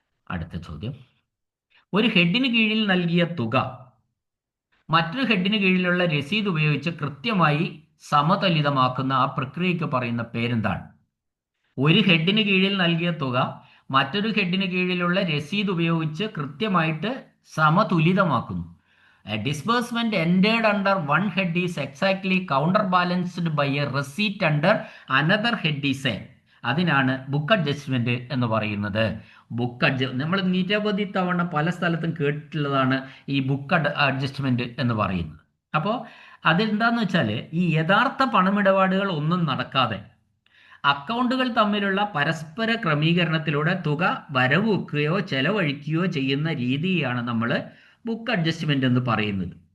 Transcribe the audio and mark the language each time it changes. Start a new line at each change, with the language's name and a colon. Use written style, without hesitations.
Malayalam: അടുത്ത ചോദ്യം, ഒരു ഹെഡിന് കീഴിൽ നൽകിയ തുക മറ്റൊരു ഹെഡിന് കീഴിലുള്ള രസീത് ഉപയോഗിച്ച് കൃത്യമായി സമതുലിതമാക്കുന്ന ആ പ്രക്രിയയ്ക്ക് പറയുന്ന പേരെന്താണ്? ഒരു ഹെഡിന് കീഴിൽ നൽകിയ തുക മറ്റൊരു ഹെഡിന് കീഴിലുള്ള രസീത് ഉപയോഗിച്ച് കൃത്യമായിട്ട് സമതുലിതമാക്കുന്നു.
English: A disbursement entered under one head is exactly counterbalanced by a receipt under another head is a,
Malayalam: അതിനാണ് ബുക്ക് അഡ്ജസ്റ്റ്മെന്റ് എന്ന് പറയുന്നത്. നമ്മൾ നിരവധി തവണ പല സ്ഥലത്തും കേട്ടിട്ടുള്ളതാണ് ഈ ബുക്ക് അഡ്ജസ്റ്റ്മെന്റ് എന്ന് പറയുന്നത്. അപ്പോൾ അതെന്താന്ന് വെച്ചാൽ ഈ യഥാർത്ഥ പണമിടപാടുകൾ ഒന്നും നടക്കാതെ അക്കൗണ്ടുകൾ തമ്മിലുള്ള പരസ്പര ക്രമീകരണത്തിലൂടെ തുക വരവ് വെക്കുകയോ ചെലവഴിക്കുകയോ ചെയ്യുന്ന രീതിയാണ് നമ്മൾ ബുക്ക് അഡ്ജസ്റ്റ്മെന്റ് എന്ന് പറയുന്നത്.